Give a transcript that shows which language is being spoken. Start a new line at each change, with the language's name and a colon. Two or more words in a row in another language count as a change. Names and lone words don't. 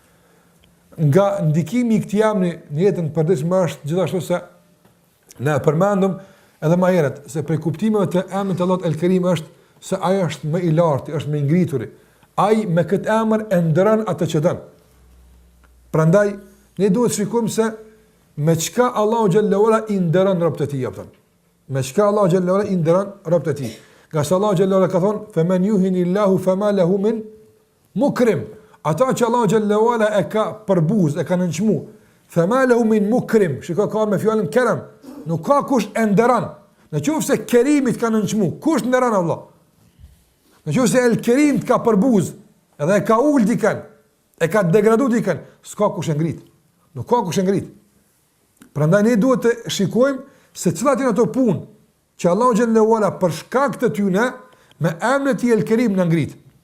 Albanian: Nga ndikimi i këtij emri në jetën e përditshme është gjithashtu se ne përmendëm edhe më herët se për kuptimeve të emrit të Allahut el-Kerim është se ai është më i lartë, është më i ngritur. Ai me këtë emër e ndron atë që don. Prandaj ne duhet të shikojmë se me çka Allahu
Arabic: جل وعلا
Albanian: i ndron robët e tij apo. Me çka Allahu
Arabic: جل وعلا
Albanian: i ndron robët e tij. Nga sa Allahu
Arabic: جل وعلا
Albanian: ka thonë:
Arabic: "فمن يهن الله فما له من مكرم."
Albanian: Ata që Allah
Arabic: جل وعلا
Albanian: e ka përbuz, e ka nënçmu,
Arabic: فما له من مكرم,
Albanian: shikoj ka me fjalën kerem, nuk ka kush e nderon. Nëse Kerimit ka nënçmu, kush nderon Allah? Nëse El Kerim të ka përbuz, edhe e ka ul dikën, e ka degraduar dikën, s'ka kush e ngrit. Nuk ka kush e ngrit. Prandaj ne duhet të shikojmë se cilat janë ato punë që Allah
Arabic: جل وعلا
Albanian: për shkak të tyre me emrin e tij El Kerim na ngrit.